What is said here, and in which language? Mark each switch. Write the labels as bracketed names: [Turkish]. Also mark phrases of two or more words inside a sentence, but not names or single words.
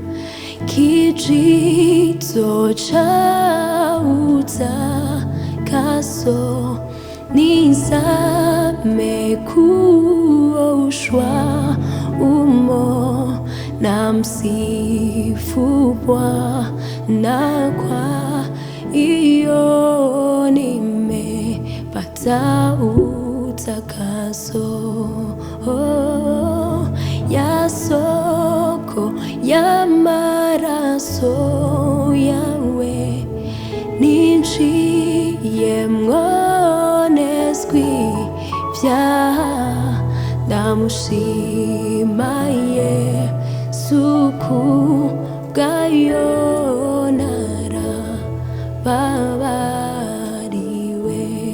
[Swahili] Kijito cha utakaso nizame kuoshwa umo na msifu Bwana, kwa iyo nimepata utakaso. [Kinyarwanda] Ya soko y'amaraso yawe ninjiyemwo nezwi ibyaha. Ndamushima Yesu kubwayo narababariwe.